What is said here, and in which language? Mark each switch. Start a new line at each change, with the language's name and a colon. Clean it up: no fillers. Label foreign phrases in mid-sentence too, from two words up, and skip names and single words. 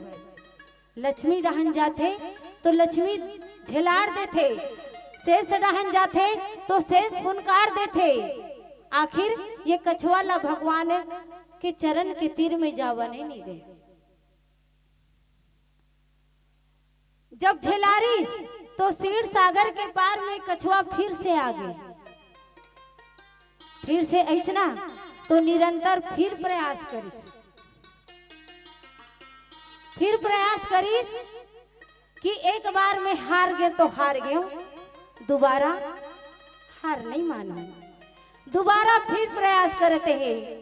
Chhattisgarhi: लक्ष्मी डहन जाते तो लक्ष्मी झिलाड़ देथे, शेष डहन जाते तो शेष फुनकार देथे। आखिर ये कछुआ ला भगवान के चरण के तीर में जावने नहीं दे। जब झिलारिस तो क्षीर सागर के पार में कछुआ फिर से आ गए, फिर से ऐसना तो निरंतर फिर प्रयास करिस, फिर प्रयास करिस कि एक बार में हार गए तो हार गए, दोबारा हार नहीं माना, दोबारा फिर प्रयास करते हैं।